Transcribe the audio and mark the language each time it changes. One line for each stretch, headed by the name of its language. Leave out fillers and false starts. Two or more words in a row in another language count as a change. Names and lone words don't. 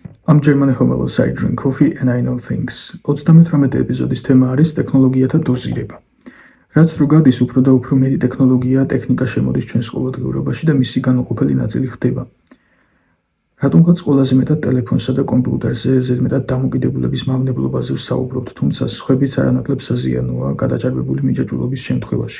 English: I'm German Homelos, I drink coffee and I know things.
Georgian: 38 ეპიზოდის თემა არის ტექნოლოგიათა დოზირება. რაც რო გადის უფრო და უფრო მეტი ტექნოლოგია, ტექნიკა შემოდის ჩვენს ყოველდღიურობაში და მისი განუყოფელი ნაწილი ხდება. რატომღაც ყველაზე მეტად ტელეფონსა და კომპიუტერზე ზედმეტად დამოკიდებულების მავნებლობაზე ვსაუბრობთ, თუმცა სხვებიც არანაკლებ საზიანოა გადაჭარბებული მიჯაჭვულობის შემთხვევაში.